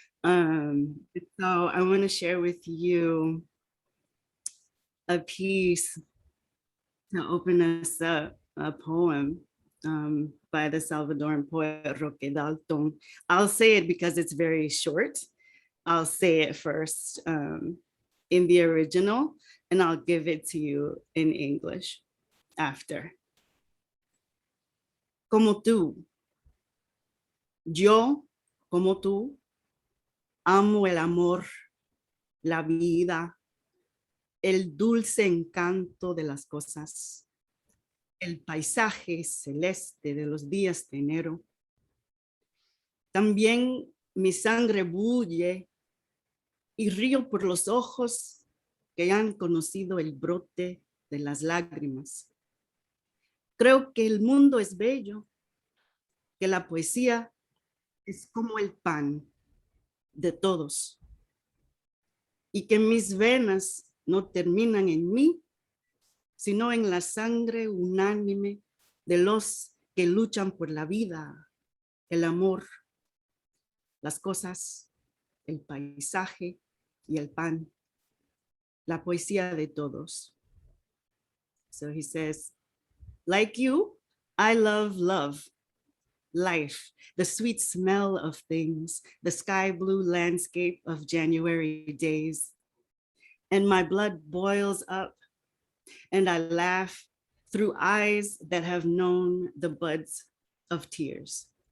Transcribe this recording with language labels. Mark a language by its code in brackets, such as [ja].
[en] So I want to share with you a piece to open us up, a poem by the Salvadoran poet Roque Dalton. I'll say it because it's very short. I'll say it first in the original, and I'll give it to you in English after. [es] Como tú, yo, como tú, amo el amor, la vida, el dulce encanto de las cosas, el paisaje celeste de los días de enero. También mi sangre bulle y río por los ojos que han conocido el brote de las lágrimas. Creo que el mundo es bello, que la poesía es como el pan de todos y que mis venas no terminan en mí, sino en la sangre unánime de los que luchan por la vida, el amor, las cosas, el paisaje y el pan, la poesía de todos. [en] So he says, like you, I love love, life, the sweet smell of things, the sky blue landscape of January days. And my blood boils up and I laugh through eyes that have known the buds of tears.